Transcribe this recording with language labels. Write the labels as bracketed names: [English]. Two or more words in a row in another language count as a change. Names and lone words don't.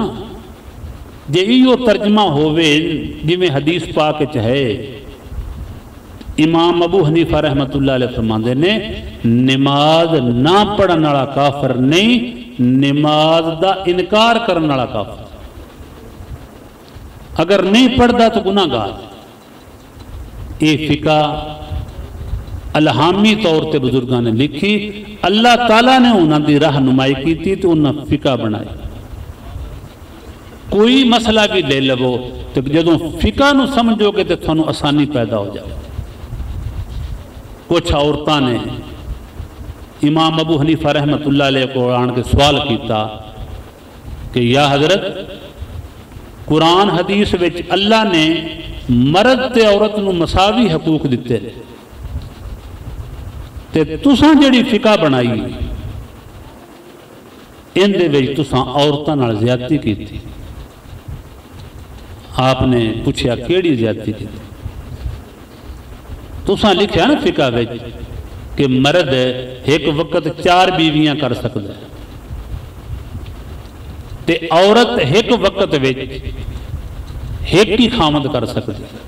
[Punjabi] جے ایو ترجمہ ہوئے جی میں حدیث پاک چاہے امام ابو حنیفہ رحمت اللہ علیہ فرماندے نے نماز نہ پڑھن والا کافر نہیں، نماز دا انکار کرن والا کافر. [Urdu] اگر نہیں پڑھتا تو گناہ گار. [Punjabi] یہ فقہ الہامی طور تے بزرگاں نے لکھی، اللہ تعالیٰ نے انہاں دی رہنمائی کی تھی تو انہاں فقہ بنائی. کوئی مسئلہ بھی لے لو تو جدوں فقہ نو سمجھو گے تو تھانوں آسانی پیدا ہو جائے. کچھ عورتاں نے امام ابو حنیفہ رحمت اللہ علیہ کو آن کے سوال کیتا کہ یا حضرت قرآن حدیث وچ اللہ نے مرد تے عورت نو مساوی حقوق دیتے تے تساں جڑی فقہ بنائی ان دے وچ تساں عورتاں نال زیادتی کیتی. [Urdu] آپ نے پوچھا کیڑی زیادتی کی؟ [Punjabi] تساں لکھیا نا فقہ وچ کہ مرد ایک وقت 4 بیویاں کر سکتا ہے تے عورت ایک وقت وچ ایک ہی خامد کر سکتی.